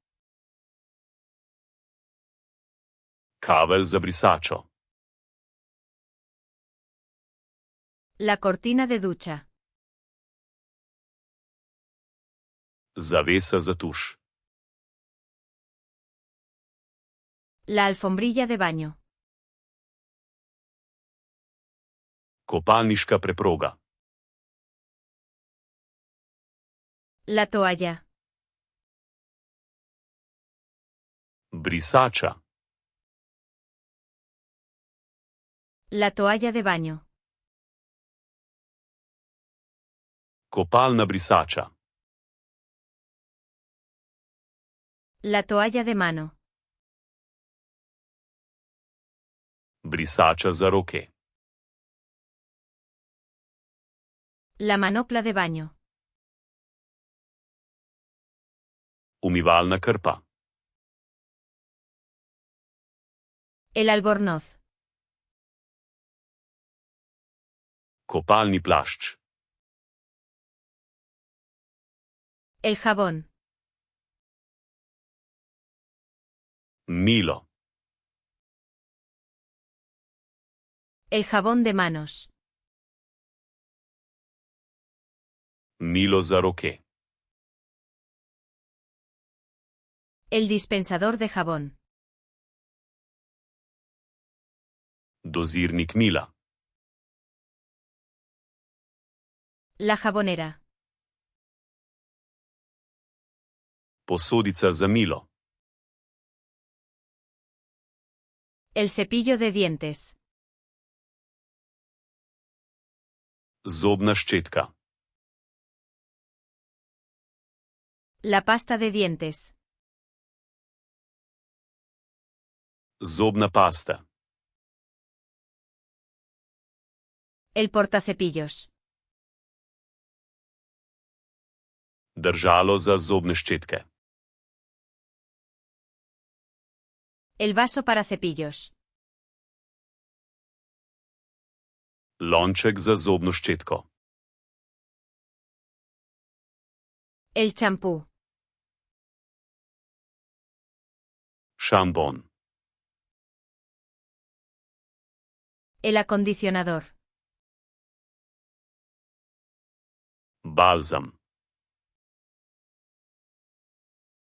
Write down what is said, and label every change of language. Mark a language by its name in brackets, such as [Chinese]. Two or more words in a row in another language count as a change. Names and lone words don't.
[Slovenian] Kavelj za brisačo. [Spanish] La cortina de ducha. [Slovenian] Zavesa za tuš. [Spanish] La alfombrilla de baño. [Slovenian] Kopalniška preproga. [Spanish] La toalla. [Slovenian] Brisača. [Spanish] La toalla de baño. [Slovenian] Kopalna brisača. [Spanish] La toalla de mano. [Slovenian] Brisača za roke. [Spanish] La manopla de baño. [Slovenian] Umivalna krpa. [Spanish] El albornoz. [Slovenian] Kopalni plašč. [Spanish] El jabón. [Slovenian] Milo. [Spanish] El jabón de manos. [Slovenian] Milo za roke. [Spanish] El dispensador de jabón. [Slovenian] Dozirnik mila. [Spanish] La jabonera. [Slovenian] Posodica za milo. [Spanish] El cepillo de dientes. [Slovenian] Zobna ščetka. [Spanish] La pasta de dientes. [Slovenian] Zobna pasta. [Spanish] El portacepillos. [Slovenian] Držalo za zobne ščetke. [Spanish] El vaso para cepillos. [Slovenian] Lonček za zobno ščetko. [Spanish] El champú. [Slovenian] Šampon. [Spanish] El acondicionador. [Slovenian] Balzam.